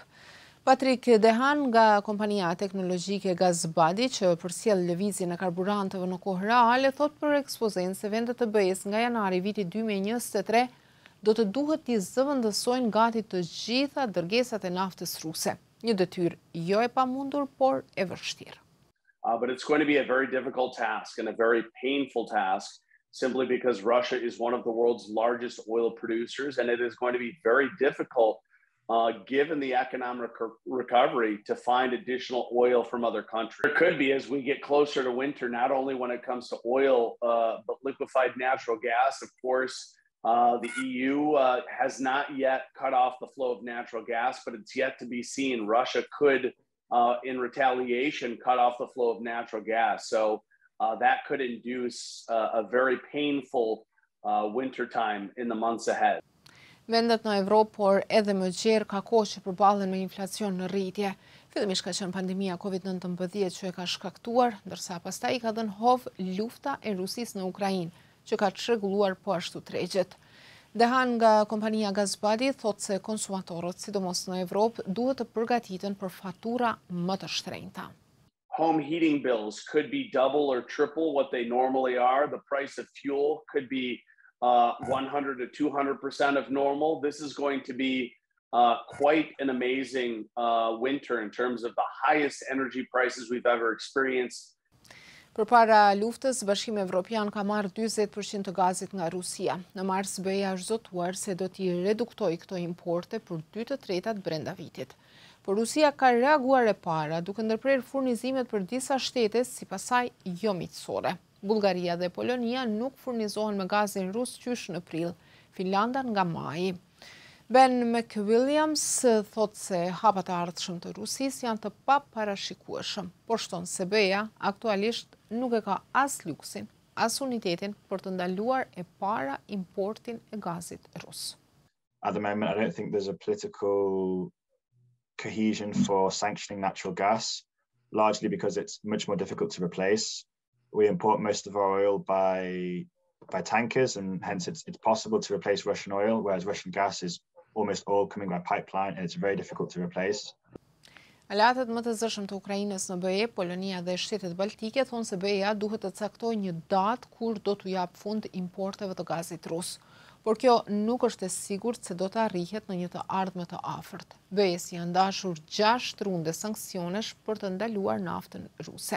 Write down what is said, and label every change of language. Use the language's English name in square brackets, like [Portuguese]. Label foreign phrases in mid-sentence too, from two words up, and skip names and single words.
[Albanian] Patrik Dehan nga kompania teknologjike Gazbadi që përsjell lëvizjen e karburanteve në kohë reale thot për Ekspozejnë se vendet të BE-s nga janari vitit 2023 do të duhet t'i zëvendësojnë gati të gjitha dërgesat e naftës ruse. Një detyrë jo e pamundur, por e vështirë. [English] But it's going to be a very difficult task and a very painful task simply because Russia is one of the world's largest oil producers, and it is going to be very difficult given the economic recovery to find additional oil from other countries. There could be, as we get closer to winter, not only when it comes to oil, but liquefied natural gas. Of course, the EU has not yet cut off the flow of natural gas, but it's yet to be seen. Russia could, in retaliation, cut off the flow of natural gas. So that could induce a very painful winter time in the months ahead. [Albanian] Vendet në Evropë, por edhe më gjerë ka kohë që përballen me inflacion në rritje. Fillimisht ka qenë pandemia COVID-19 që e ka shkaktuar, ndërsa pastaj i ka dhënë hov lufta e Rusisë në Ukrainë, që ka çrregulluar po ashtu tregjet. Dehan nga kompania Gazbadi thot se konsumatorët, sidomos në Evropë, duhet të përgatiten për fatura më të shtrenjta. [English] Home heating bills could be double or triple what they normally are. The price of fuel could be 100 to 200% of normal. This is going to be quite an amazing winter in terms of the highest energy prices we've ever experienced. [Albanian] Përpara luftës, Bashkimi Evropian ka marrë 40% të gazit nga Rusia. Në mars BE-ja është zotuar se do t'i reduktojë këto importe për 2/3 brenda vitit. Por Rusia ka reaguar e para, duke ndërprerë furnizimet për disa shtete, sipas saj jo miqësore. Bullgaria dhe Polonia nuk furnizohen me gazin rus qysh në prill, Finlanda nga maji. Ben McWilliams thot se hapat e ardhshëm të Rusisë janë të paparashikueshëm, por shton se BE-ja aktualisht nuk e ka as luksin, as unitetin për të ndaluar e para importin e gazit rus. [English] At the moment, I don't think there's a political cohesion for sanctioning natural gas, largely because it's much more difficult to replace. We import most of our oil by tankers, and hence it's possible to replace Russian oil, whereas Russian gas is almost all coming by pipeline, and it's very difficult to replace. [Albanian] Aleatët më të zëshëm të Ukrainës në BE, Polonia dhe shtetet baltike thonë se BE-ja duhet të caktojë një datë kur do t'u jap fund importeve të gazit rus. Por kjo nuk është e sigurt se do të arrihet në një të ardhme të afërt. BE-s janë dashur 6 runde sanksionesh për të ndaluar naftën ruse.